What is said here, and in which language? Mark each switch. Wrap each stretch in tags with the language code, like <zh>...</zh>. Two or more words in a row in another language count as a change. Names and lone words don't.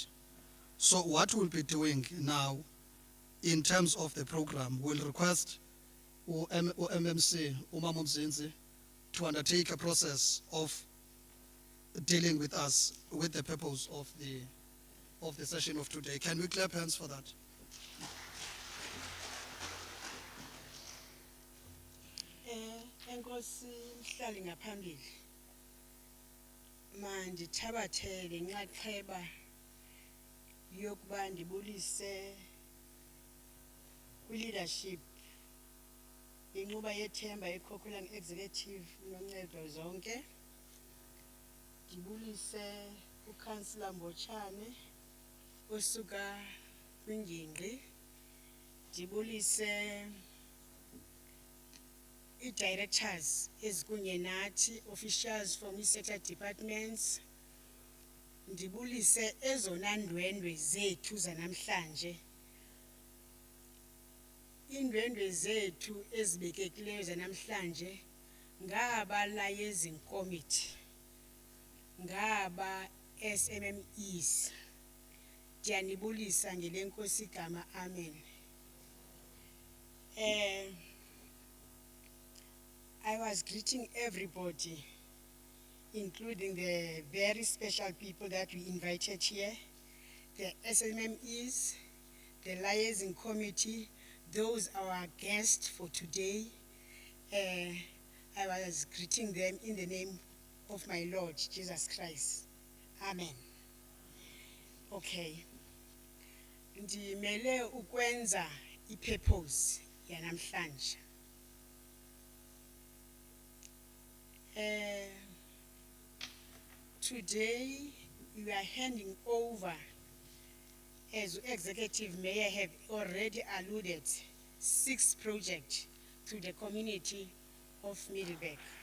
<en>So what we'll be doing now in terms of the program, we'll request MMC, Umama Mzinzi, to undertake a process of dealing with us with the purpose of the session of today. Can we clap hands for that?</en> <xh>Enkosi mhlali ngaphambili. Manje thabathele nxaxheba yokuba ndibulise kwi-leadership Inxuba Yethemba ekhokhela nge-executive noncedo zonke. Ndibulise uKhansila Mbotshane osuka kwingingqi. Ndibulise i-directors ezikunye nathi,</xh> <en>officials from i-sector departments.</en> <xh>Ndibulise ezona ndwendwe zethu zanamhlanje. Iindwendwe zethu ezibekekileyo zanamhlanje ngaba</xh> <en>liaising committee,</en> <xh>ngaba SMMEs. Ndiyanibulisa ngele nkosi igama, amen.</xh> <en>I was greeting everybody, including the very special people that we invited here, the SMMEs, the liaising committee, those our guests for today. I was greeting them in the name of my Lord Jesus Christ. Amen. Okay.</en> <xh>Ndimele ukwenza i-purpose yanamhlanje.</xh> <en>Today we are handing over, as Executive Mayor have already alluded, 6 projects to the community of Middelburg.</en>